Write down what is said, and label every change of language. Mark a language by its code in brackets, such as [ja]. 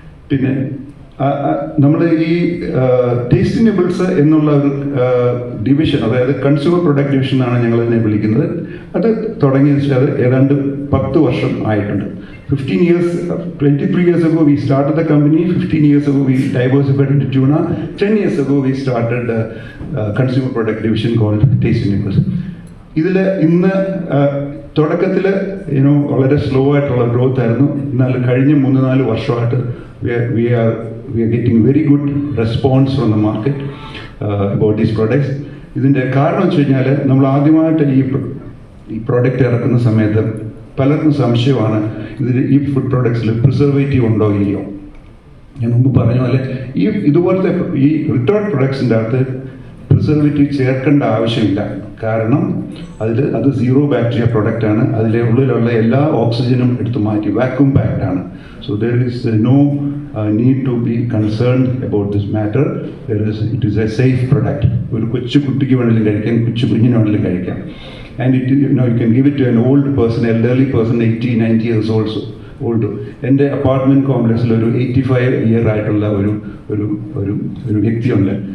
[ml] പിന്നെ നമ്മൾ ഈ ടേസ്റ്റിനബിൾസ് എന്നുള്ള ഒരു ഡിവിഷൻ, അതായത് കൺസ്യൂമർ പ്രൊഡക്റ്റ് ഡിവിഷൻ ആണ് ഞങ്ങൾ ഇതിനെ വിളിക്കുന്നത്. അത് തുടങ്ങിയെന്ന് വെച്ചാൽ അത് ഏതാണ്ട് 10 വർഷം ആയിട്ടുണ്ട്. [en] 23 years ago we started the company. 15 years ago we diversified into tuna. 10 years ago we started a consumer product division called Tasteinables. [ml] ഇതിൽ ഇന്ന് തുടക്കത്തിൽ വളരെ സ്ലോ ആയിട്ടുള്ള ഗ്രോത്ത് ആയിരുന്നു. എന്നാൽ കഴിഞ്ഞ 3-4 വർഷമായിട്ട് [en] we are getting very good response from the market about these products. [ml] ഇതിൻ്റെ കാരണം വെച്ച് കഴിഞ്ഞാൽ നമ്മൾ ആദ്യമായിട്ട് ഈ പ്രോഡക്റ്റ് ഇറക്കുന്ന സമയത്ത് പലർക്കും സംശയമാണ് ഈ ഫുഡ് പ്രോഡക്ട്സിൽ പ്രിസർവേറ്റീവ് ഉണ്ടോ ഇല്ലയോ. ഞാൻ മുമ്പ് പറഞ്ഞ പോലെ ഇതുപോലത്തെ ഈ റിട്ടേർഡ് പ്രൊഡക്ട്സിൻ്റെ അകത്ത് പ്രിസർവേറ്റീവ് ചേർക്കേണ്ട ആവശ്യമില്ല. കാരണം അത് സീറോ ബാക്ടീരിയ പ്രൊഡക്റ്റ് ആണ്. അതിലെ ഉള്ളിലുള്ള എല്ലാ ഓക്സിജനും എടുത്തു മാറ്റി വാക്യൂം പാക്ഡ് ആണ്. [en] So there is no need to be concerned about this matter. It is a safe product. [ml] ഒരു കൊച്ചു കുട്ടിക്ക് വേണമെങ്കിലും കഴിക്കാം, കൊച്ചു കുഞ്ഞിന് വേണമെങ്കിലും കഴിക്കാം. [en] And you can give it to an old person, elderly person, 80-90 years old. [ml] എൻ്റെ അപ്പാർട്ട്മെൻറ്റ് കോംപ്ലക്സിൽ ഒരു 85 year ആയിട്ടുള്ള ഒരു വ്യക്തിയുണ്ട്.